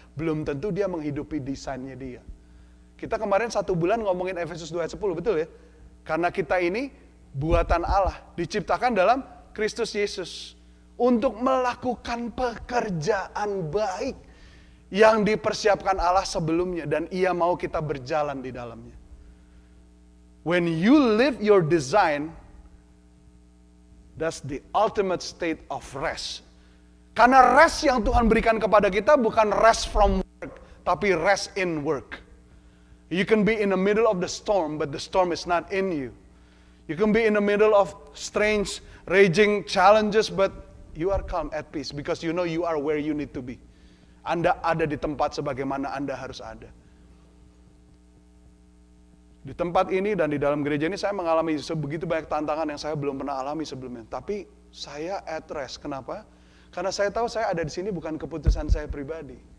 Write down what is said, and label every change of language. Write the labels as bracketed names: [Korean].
[Indonesian] Belum tentu dia menghidupi desainnya dia. Kita kemarin 1 bulan ngomongin Efesus 2 ayat 10, betul ya? Karena kita ini buatan Allah, diciptakan dalam Kristus Yesus. Untuk melakukan pekerjaan baik yang dipersiapkan Allah sebelumnya, dan Ia mau kita berjalan di dalamnya. [English] When you live your design, that's the ultimate state of rest. [Indonesian] Karena rest yang Tuhan berikan kepada kita bukan rest from work, tapi rest in work. [English] You can be in the middle of the storm, but the storm is not in you. You can be in the middle of strange, raging challenges, but you are calm at peace because you know you are where you need to be. [Indonesian] Anda ada di tempat sebagaimana Anda harus ada. Di tempat ini dan di dalam gereja ini saya mengalami sebegitu banyak tantangan yang saya belum pernah alami sebelumnya. Tapi saya at rest. Kenapa? Karena saya tahu saya ada di sini bukan keputusan saya pribadi.